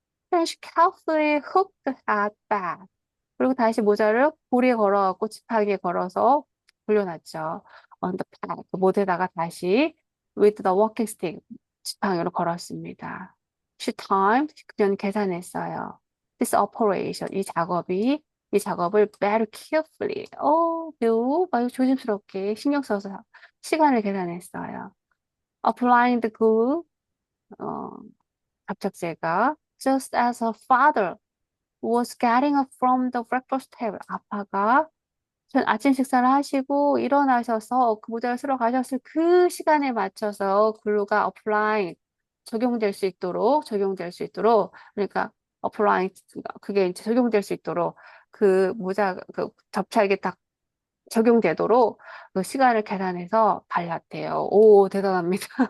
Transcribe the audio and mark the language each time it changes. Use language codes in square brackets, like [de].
[en] Then she carefully hooked the hat back. [ko] 그리고 다시 모자를 고리에 걸어갖고 지팡이에 걸어서 돌려놨죠. [en] On the pad. [ko] 못에다가 다시 [en] with the walking stick [ko] 지팡이로 걸었습니다. [en] She timed. [ko] 그녀는 계산했어요. [en] This operation. [ko] 이 작업을 [en] very carefully. [ko] 매우 조심스럽게 신경 써서 시간을 계산했어요. [en] Applying the glue. 접착제가 just as her father was getting up from the breakfast table. [ko] 아빠가 아침 식사를 하시고 일어나셔서 그 모자를 쓰러 가셨을 그 시간에 맞춰서 글루가 applying 적용될 수 있도록 그러니까 applying 그게 이제 적용될 수 있도록 그 모자 그 접착이 딱 적용되도록 그 시간을 계산해서 발랐대요. 오, 대단합니다.